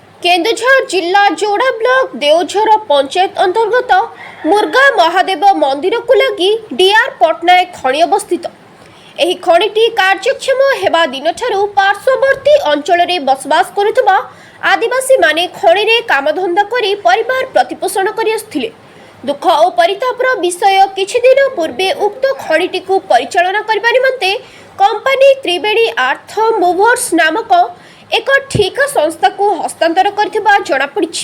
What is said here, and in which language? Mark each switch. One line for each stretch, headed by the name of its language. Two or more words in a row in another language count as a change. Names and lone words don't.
Odia: କେନ୍ଦୁଝର ଜିଲ୍ଲା ଯୋଡ଼ା ବ୍ଲକ ଦେଓଝର ପଞ୍ଚାୟତ ଅନ୍ତର୍ଗତ ମୁର୍ଗା ମହାଦେବ ମନ୍ଦିର କୁ ଲାଗି ଡିଆର ପଟ୍ଟନାୟକ ଖଣି ଅବସ୍ଥିତ। ଏହି ଖଣିଟି କାର୍ଯ୍ୟକ୍ଷମ ହେବା ଦିନଠାରୁ ପାର୍ଶ୍ୱବର୍ତ୍ତୀ ଅଞ୍ଚଳରେ ବସବାସ କରୁଥିବା ଆଦିବାସୀମାନେ ଖଣିରେ କାମଧନ୍ଦା କରି ପରିବାର ପ୍ରତିପୋଷଣ କରି ଆସୁଥିଲେ। ଦୁଃଖ ଓ ପରିତାପର ବିଷୟ କିଛି ଦିନ ପୂର୍ବେ ଉକ୍ତ ଖଣିଟିକୁ ପରିଚାଳନା କରିବା ନିମନ୍ତେ କମ୍ପାନୀ ତ୍ରିବେଣୀ ଆର୍ଥ ମୁଭର୍ସ ନାମକ ଏକ ଠିକା ସଂସ୍ଥାକୁ ହସ୍ତାନ୍ତର କରିଥିବା ଜଣାପଡ଼ିଛି।